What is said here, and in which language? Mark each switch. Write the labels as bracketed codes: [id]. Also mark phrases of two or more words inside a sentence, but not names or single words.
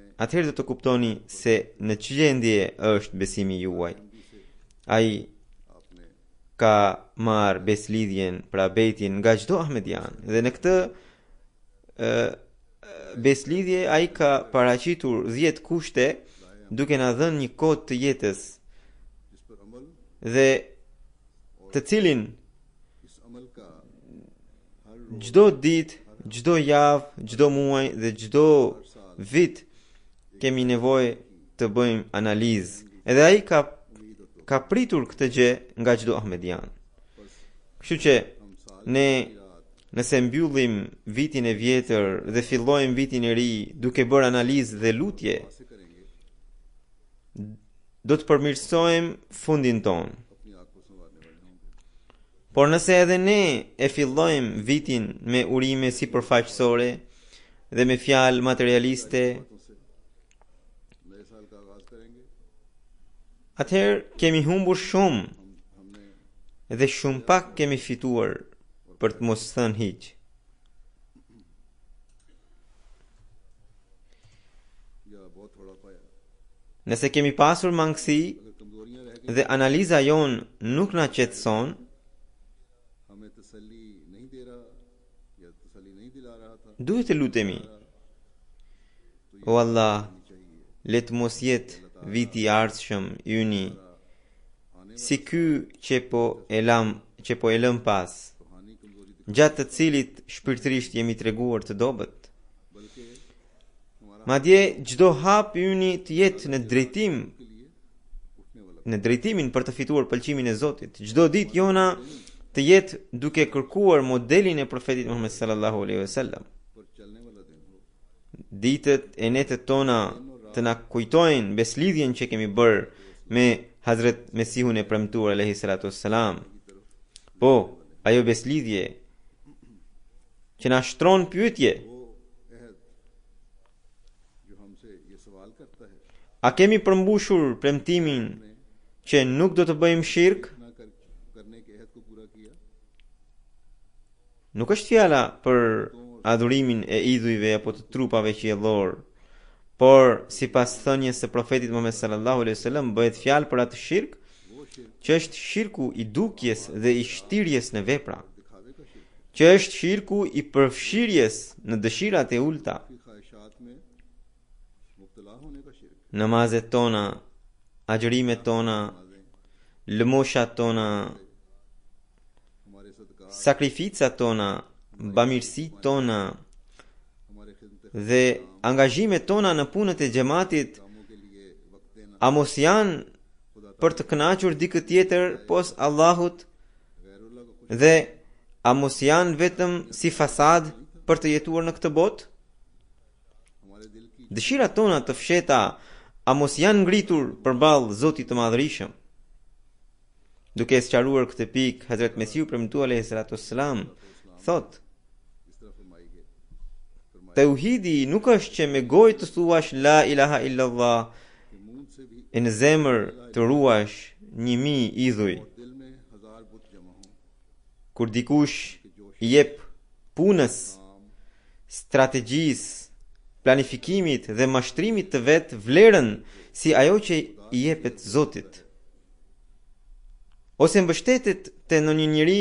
[sq] Atëherë do të kuptoni se në çgjendje është besimi juaj. Ai [ur] آپنے [sq] ka marrë beslidhjen, pra bejtin nga çdo ahmedian, dhe në këtë beslidhje ai ka paraqitur 10 kushte duke na dhënë një kod të jetës [ur] جس پر عمل [sq] dhe të cilin [ur] اس عمل کا ہر [sq] çdo ditë, çdo javë, çdo muaj dhe çdo vit kemi nevojë të bëjmë analizë. Edhe ai ka pritur këtë gjë nga çdo ahmedian. Kështu që ne nëse mbyllim vitin e vjetër dhe fillojmë vitin e ri duke bërë analizë dhe lutje, [ur] سے کریں گے, [sq] do të përmirësojmë fundin tonë. [ur] اپنی آنکھ کو سنوارنے والے ہوں گے. [sq] Por nëse edhe ne e fillojmë vitin me urime sipërfaqësore dhe me fjalë materialiste, [ur] باتوں سے نئے سال کا آغاز کریں گے, [sq] atëherë kemi humbur shumë [ur] ہم نے [sq] dhe shumë pak kemi fituar, për të mos thënë hiç. [ur] یا بہت تھوڑا پایا, [sq] Nëse kemi pasur mangësi [ur] اگر کمزوریاں رہ گئی [sq] dhe analiza jon nuk na qetëson, [ur] ہمیں تسلی نہیں دے رہا یا تسلی نہیں دلا رہا تھا, [sq] duhet të lutemi. O Allah, le të mos jetë viti i ardhshëm yni si ky që po e lëm pas, [ur] روحانی کمزوری [sq] gjatë të cilit shpirtërisht jemi treguar të dobët. [ur] بلکہ ہمارا [sq] Madje çdo hap yni të jetë në drejtim [ur] کے لیے اٹھنے والا [sq] në drejtimin për të fituar pëlqimin e Zotit. Çdo ditë jona të jetë duke kërkuar modelin e profetit Muhammed [ar] صلى الله عليه وسلم. [ur] پر چلنے والا دن ہو. [sq] Ditët e netët tona të na kujtojnë beslidhjen që kemi bërë me Hazret Mesihun e premtuar [ar] عليه الصلاة والسلام. [sq] Po, ajo beslidhje që na shtron pyetje, [ur] وہ عہد جو ہم سے یہ سوال کرتا ہے [sq] a kemi përmbushur premtimin që nuk do të bëjmë shirk? [ur] نہ کرنے کے عہد کو پورا کیا. [sq] Nuk është fjala për adhurimin e idhujve apo të trupave qiellor, por sipas thënies së profetit Muhammed [ar] صلى الله عليه وسلم [sq] bëhet fjalë për atë shirk [ur] وہ شرک [sq] që është shirku i dukjes dhe i shtirjes në vepra, [ur] دکھاوے کا شرک [sq] që është shirku i përfshirjes në dëshirat e ulta, [ur] کی خواہشات میں مبتلا ہونے کا شرک. [sq] namazet tona, agjërimet tona, lëmoshat tona, [ur] ہمارے صدقہ, [sq] sakrificat tona, bamirësitë tona [ur] ہمارے خدمت [sq] dhe angazhimet tona në punët e xhamatit, [ur] کاموں کے لیے وقت دینا, [sq] a mos janë për të kënaqur dikë tjetër pos Allahut [ur] غیراللہ کو خوش [sq] dhe a mos janë vetëm si fasad për të jetuar në këtë botë? [ur] ہمارے دل کی [sq] Dëshirat tona të fsheta a mos janë ngritur përballë Zotit të Madhërisëm? Duke sqaruar këtë pikë, Hazrat Mesiu premtuar [ar] عليه الصلاة والسلام [sq] thot: [ur] اس طرح فرمائی ہے، فرمایا [sq] Tauhidi nuk është që me gojë të thuash [ar] لا إله إلا الله [ur] کہ منہ سے بھی [sq] e në zemër të ruash 1000 idhuj. [ur] دل میں 1000 بت جمع ہوں, [sq] Kur dikush i jep punës, strategjisë, planifikimit dhe mashtrimit të vet vlerën si ajo që i jepet Zotit, ose mbështetet te ndonjë njeri,